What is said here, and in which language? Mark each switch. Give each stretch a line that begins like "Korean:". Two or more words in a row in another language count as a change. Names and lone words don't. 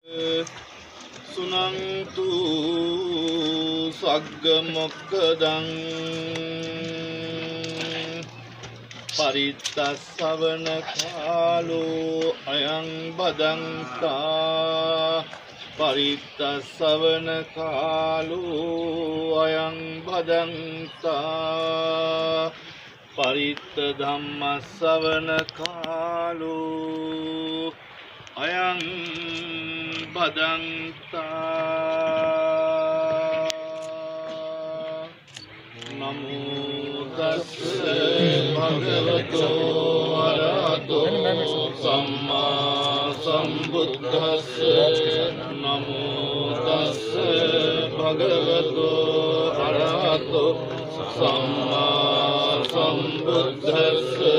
Pali: සුනන්තු සග්ග මොක්ඛදං පරිත්තස්සවන කාලෝ අයං බදන්තා පරිත්තස්සවන කාලෝ අයං බදන්තා පරිත්ත ධම්මස්සවන කාලෝ අයං බදන්තා නමෝ තස්ස භගවතෝ අරහතෝ සම්මා සම්බුද්දස්ස නමෝ තස්ස භගවතෝ අරහතෝ සම්මා සම්බුද්දස්ස